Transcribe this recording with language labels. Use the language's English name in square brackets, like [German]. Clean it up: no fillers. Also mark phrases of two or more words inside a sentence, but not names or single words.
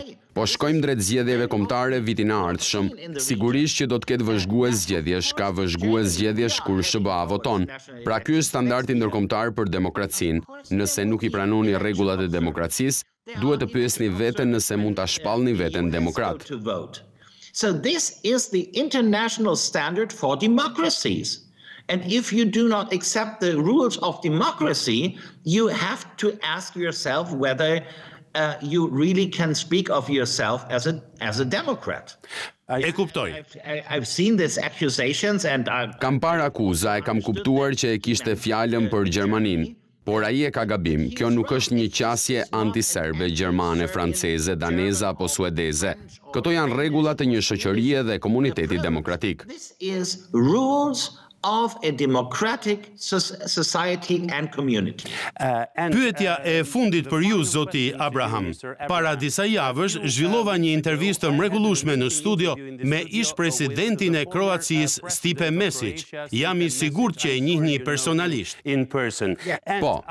[Albanian] Po shkojmë drejt zgjedhjeve kombëtare vitin e ardhshëm. Sigurisht që do të ketë vëzhgues zgjedhjesh, ka vëzhgues zgjedhjesh kur SBA voton. Pra ky është standardi ndërkombëtar për demokracinë. Nëse nuk i pranoni rregullat e demokracisë, duhet të pyesni veten nëse mund ta shpallni veten demokrat. [English] So this is the international standard for democracies. And if you do not accept the rules of democracy, you have to ask yourself whether you really can speak of yourself as a Democrat. [Albanian] E kuptoj. [English] I've seen these accusations and [Albanian] Kam parë akuza, e kam kuptuar që e kishte fjalën për Gjermaninë. Por ai e ka gabim, kjo nuk është një qasje antiserbe, gjermane, franceze, daneze apo suedeze. Këto janë rregullat e një shoqërie dhe komuniteti demokratik. [English] This is rules of a democratic society and community. [Albanian] Pyetja e fundit për ju, zoti Abraham. Para disa javësh zhvillova një intervistë mrekullueshme në studio me ish-presidentin e Kroacisë Stipe Mesić. Jam i sigurt që e njihni personalisht. Po.